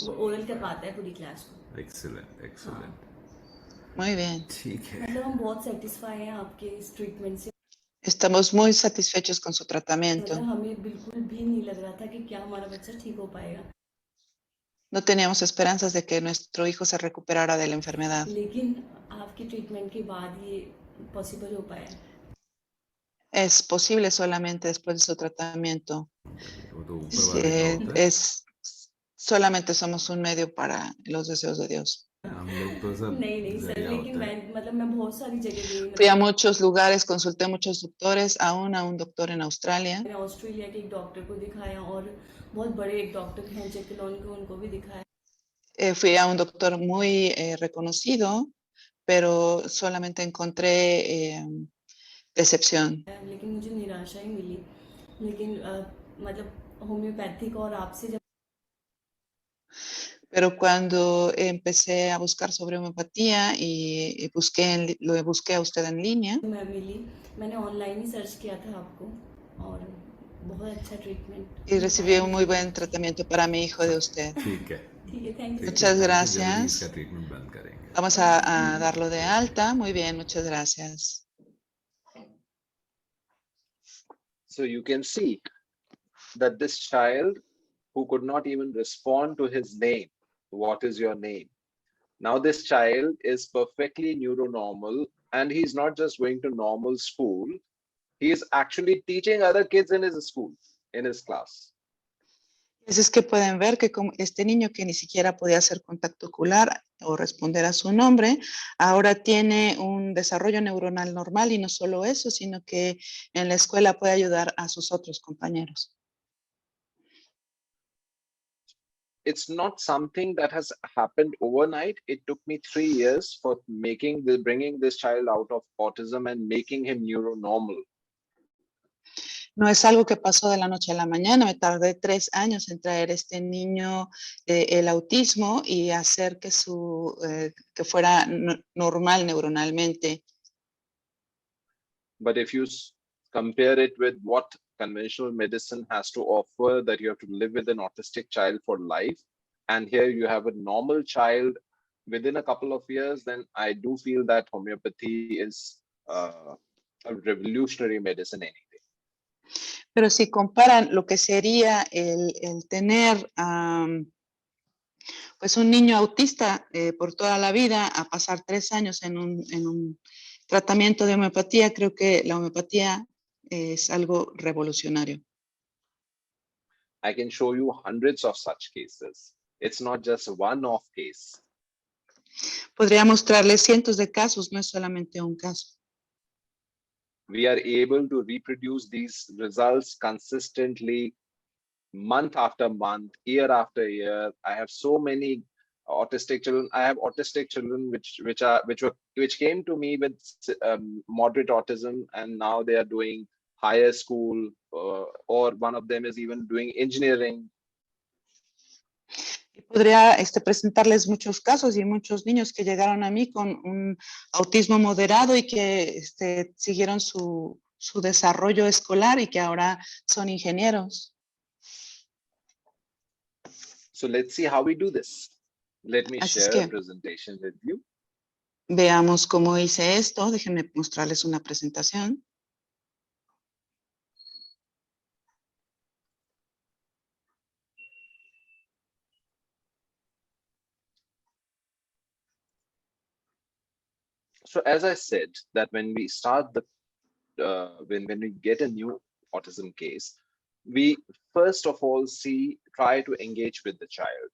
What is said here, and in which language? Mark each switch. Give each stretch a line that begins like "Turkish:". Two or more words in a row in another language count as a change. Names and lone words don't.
Hindi: वो ओरल करवाता है पूरी क्लास को।
English: excellent excellent.
Spanish: Muy bien.
Hindi: ठीक है। मतलब हम बहुत सेटिस्फाई हैं आपके इस ट्रीटमेंट से।
Spanish: Estamos muy satisfechos con su tratamiento.
Hindi: मतलब हमें बिल्कुल भी नहीं लग रहा था कि क्या हमारा बच्चा ठीक हो पाएगा,
Spanish: No teníamos esperanzas de que nuestro hijo se recuperara de la enfermedad.
Hindi: लेकिन आपके ट्रीटमेंट के बाद ये पॉसिबल हो पाया।
Spanish: Es posible solamente después de su tratamiento.
Hindi: वो तो ऊपर वाले का होता है।
Spanish: Solamente somos un medio para los deseos de Dios.
Hindi: हम लोग तो सब नहीं नहीं सर, जरिया लेकिन होता है। मैं बहुत सारी जगह गई।
Spanish: Fui a muchos lugares, consulté a muchos doctores, aún a un doctor en Australia.
Hindi: मैंने ऑस्ट्रेलिया के एक डॉक्टर को दिखाया, और बहुत बड़े एक डॉक्टर हैं जेकलॉन को, उनको भी दिखाया।
Spanish: Fui a un doctor muy reconocido, pero solamente encontré decepción.
Hindi: लेकिन मुझे निराशा ही मिली। लेकिन मतलब होम्योपैथिक और आपसे जब
Spanish: Pero cuando empecé a buscar sobre homeopatía y lo busqué a usted en línea,
Hindi: मैं मिली, मैंने ऑनलाइन ही सर्च किया था आपको, और बहुत अच्छा ट्रीटमेंट
Spanish: y recibí un muy buen tratamiento para mi hijo de usted.
Hindi: ठीक है। ठीक है,
English: thank you.
Spanish: Muchas
Hindi: जल्दी
Spanish: gracias.
Hindi: इसका ट्रीटमेंट बंद करेंगे।
Spanish: Vamos a darlo de alta. Muy bien, muchas gracias.
English: So you can see that this child who could not even respond to his name, what is your name? Now this child is perfectly neuronormal, and he's not just going to normal school, he is actually teaching other kids in his school, in his class.
Spanish: Así es que pueden ver que como este niño que ni siquiera podía hacer contacto ocular o responder a su nombre, ahora tiene un desarrollo neuronal normal, y no solo eso, sino que en la escuela puede ayudar a sus otros compañeros.
English: It's not something that has happened overnight. It took me 3 years for bringing this child out of autism and making him neuronormal.
Spanish: No es algo que pasó de la noche a la mañana. Me tardé 3 años en traer este niño el autismo y hacer que que fuera normal neuronalmente.
English: But if you compare it with what conventional medicine has to offer, that you have to live with an autistic child for life, and here you have a normal child within a couple of years, then I do feel that homeopathy is a revolutionary medicine anyway.
Spanish: Pero si comparan lo que sería el tener Pues un niño autista por toda la vida, a pasar 3 años en un tratamiento de homeopatía, creo que la homeopatía es algo revolucionario.
English: I can show you hundreds of such cases. It's not just a one-off case.
Spanish: Podría mostrarles cientos de casos, no es solamente un caso.
English: We are able to reproduce these results consistently, month after month, year after year. I have so many autistic children. I have autistic children which came to me with moderate autism, and now they are doing higher school, or one of them is even doing engineering.
Spanish: Podría presentarles muchos casos y muchos niños que llegaron a mí con un autismo moderado y que siguieron su desarrollo escolar y que ahora son ingenieros.
English: So let's see how we do this. Let me
Spanish: Así es
English: share a
Spanish: que
English: presentation with you.
Spanish: veamos cómo hice esto. Déjenme mostrarles una presentación.
English: So as I said, that when we start when we get a new autism case, we first of all try to engage with the child.